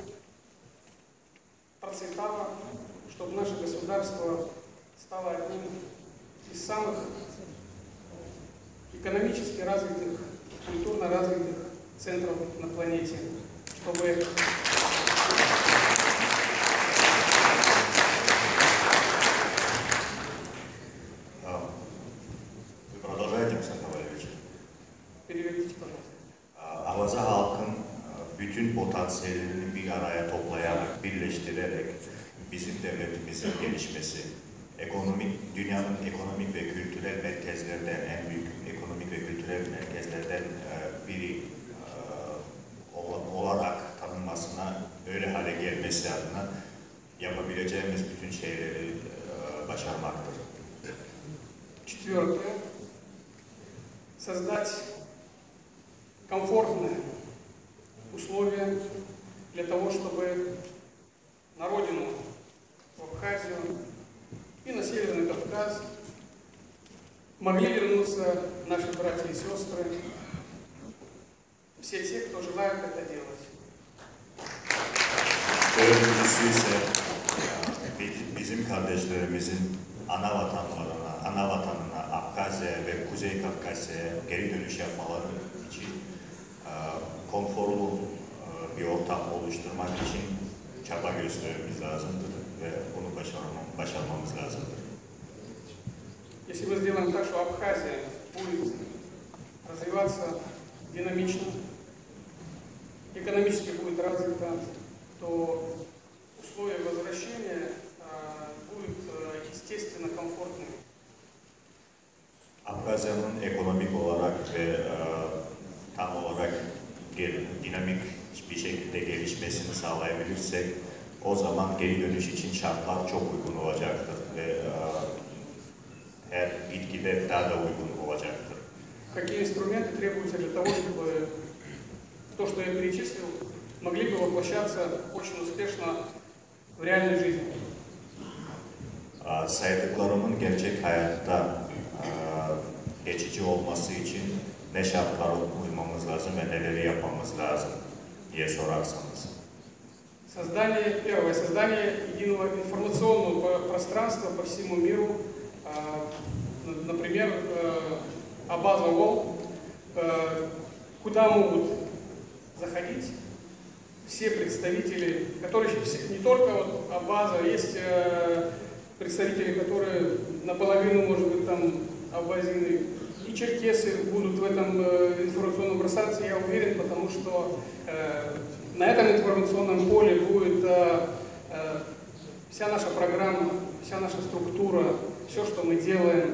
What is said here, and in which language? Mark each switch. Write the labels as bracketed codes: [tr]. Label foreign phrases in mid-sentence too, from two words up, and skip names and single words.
[ru] процветало, чтобы наше государство стало одним из самых экономически развитых, культурно развитых центров на планете, чтобы Переведите, пожалуйста. [tr] Abaza halkın bütün potansiyelini bir araya toplayarak, birleştirerek bizim devletimizin gelişmesi, dünyanın ekonomik ve kültürel merkezlerden, en büyük ekonomik ve kültürel merkezlerden biri olarak tanınmasına, öyle hale gelmesi adına yapabileceğimiz bütün şeyleri başarmaktır. [ru] Четвертое. Создать комфортные условия для того, чтобы на родину, в Абхазию и на Северный Кавказ могли вернуться наши братья и сестры, все те, кто желают это делать. [tr] Dördüncüsü ise bizim kardeşlerimizin ana vatanına Abkhazya ve Kuzey Kafkasya'ya geri dönüş yapmaları için konforlu bir ortam oluşturmak için çaba göstermemiz lazımdır ve bunu başarmamız lazımdır. [ru] Если мы сделаем так, что Абхазия будет развиваться динамично, экономически будет развита, то условия возвращения будут естественно комфортными. [tr] Abkhazya'nın ekonomik olarak ve tam olarak dinamik bir şekilde gelişmesini sağlayabilirsek o zaman geri dönüş için şartlar çok uygun olacaktır ve her gitgide daha da uygun olacaktır. [ru] Какие инструменты требуются для того, чтобы то, что я перечислил, могли бы воплощаться очень успешно в реальной жизни? [tr] Saydıklarımın gerçek hayatta geçici olması için ne şartlara uymamız lazım ve neleri yapmamız lazım diye sorarsanız. [ru] Первое, создание единого информационного пространства по всему миру, например, Абаза World, куда могут заходить все представители, которые не только вот Абаза, есть представители, которые наполовину, может быть, там абазины, и черкесы будут в этом информационном пространстве, я уверен, потому что на этом информационном поле будет вся наша программа, вся наша структура, все, что мы делаем.